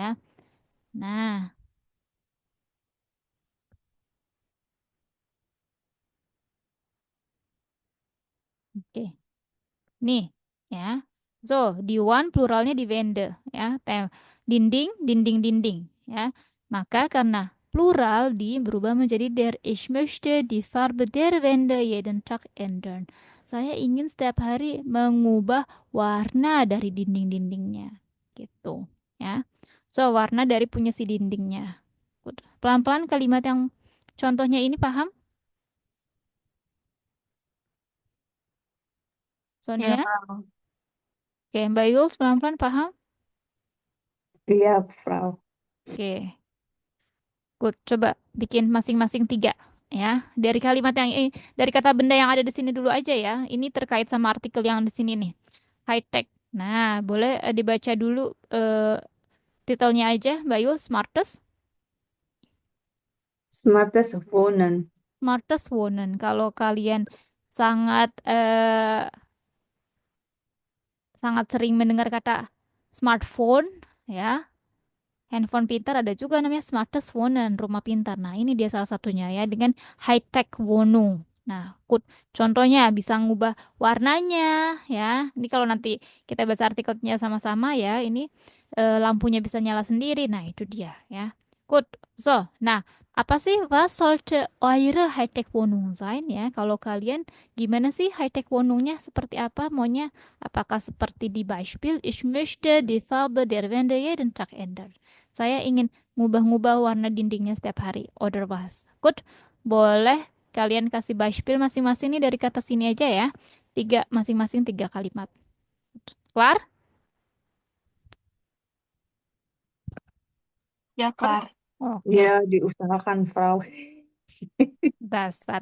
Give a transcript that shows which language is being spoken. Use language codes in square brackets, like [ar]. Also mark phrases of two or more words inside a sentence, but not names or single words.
[id] Nah, oke. Nih, ya. So, di one pluralnya di Wände ya. Dinding, dinding-dinding ya. Maka karena plural di berubah menjadi der. [de] Ich möchte die Farbe der Wände jeden Tag ändern. [id] Saya ingin setiap hari mengubah warna dari dinding-dindingnya. Gitu, ya. So, warna dari punya si dindingnya. Good. Pelan-pelan kalimat yang contohnya ini paham? Ya, Sonia? Frau. Oke, Mbak Yuls pelan-pelan paham? Iya, Frau. Oke, good. Coba bikin masing-masing tiga ya. Dari kalimat yang dari kata benda yang ada di sini dulu aja ya. Ini terkait sama artikel yang di sini nih. [en] High tech. [id] Nah, boleh dibaca dulu titelnya aja, Mbak Yuls, [en] smartest. Smartest wonen. Smartest woman. [id] Kalau kalian sangat sangat sering mendengar kata smartphone, ya, handphone pintar ada juga namanya [en] smartest woman, [id] rumah pintar. Nah, ini dia salah satunya ya dengan [en] high tech [id] wonu. Nah, contohnya bisa ngubah warnanya ya. Ini kalau nanti kita baca artikelnya sama-sama ya, ini lampunya bisa nyala sendiri. Nah, itu dia ya. Good. So, nah, apa sih [de] was sollte eure high tech Wohnung sein [id] ya? Kalau kalian gimana sih high tech Wohnungnya seperti apa? Maunya apakah seperti di Beispiel [de] ich möchte die Farbe der Wände jeden Tag ändern. [id] Saya ingin ngubah-ngubah warna dindingnya setiap hari. [de] Oder was? [en] Good. [id] Boleh kalian kasih Beispiel masing-masing nih dari kata sini aja ya. Tiga, masing-masing tiga kalimat. Kelar? Ya, kelar. Oke, Ya, diusahakan, Frau. dasar.